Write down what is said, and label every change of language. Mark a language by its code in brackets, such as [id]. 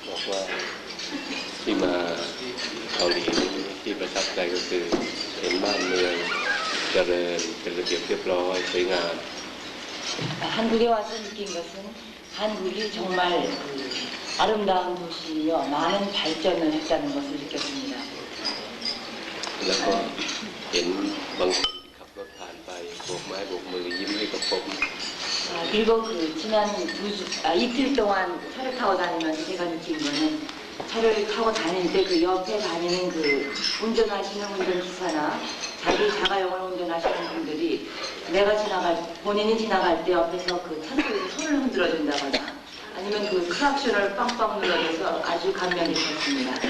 [th] ว่าที่มาเกาหลีที่ประทับใจก็คือเห็นบ้านเมืองเจริญเป็นระเบียบเรียบร้อยสวยงาม [ko] 한국에 와서 느낀 것은 한국이 정말 아름다운 도시이며 많은 발전을 했다는 것을 느꼈습니다. [th] แล้วก็เห็นบางคนขับรถผ่านไปโบกไม้โบกมือยิ้มให้กับผม [ko] 그리고 그 지난 이틀 동안 차를 타고 다니면서 제가 느낀 거는 차를 타고 다닐 때 그 옆에 다니는 그 운전하시는 운전기사나 자기 자가용을 운전하시는 분들이 본인이 지나갈 때 옆에서 그 차 속에서 손을 흔들어 준다거나 아니면 그 크락션을 빵빵 눌러줘서 아주 감명이 깊었습니다.